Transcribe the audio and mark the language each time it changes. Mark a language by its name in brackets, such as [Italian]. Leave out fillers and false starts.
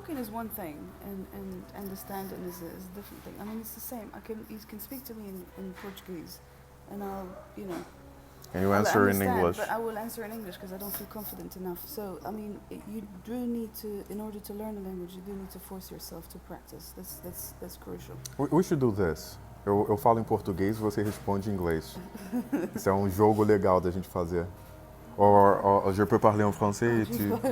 [English] talking is one thing, and understanding is a different thing. I mean, it's the same. You can speak to me in Portuguese, and I'll, you know. And you I'll answer in understand, English. But I will answer in English because I don't feel confident enough. So, I mean, you do need to, in order to learn a language, you do need to force yourself to practice. That's crucial. We should do this. [Portuguese] Eu falo em português e você responde em inglês. Isso é um jogo legal da gente fazer. [French] Or je peux parler en français et tu...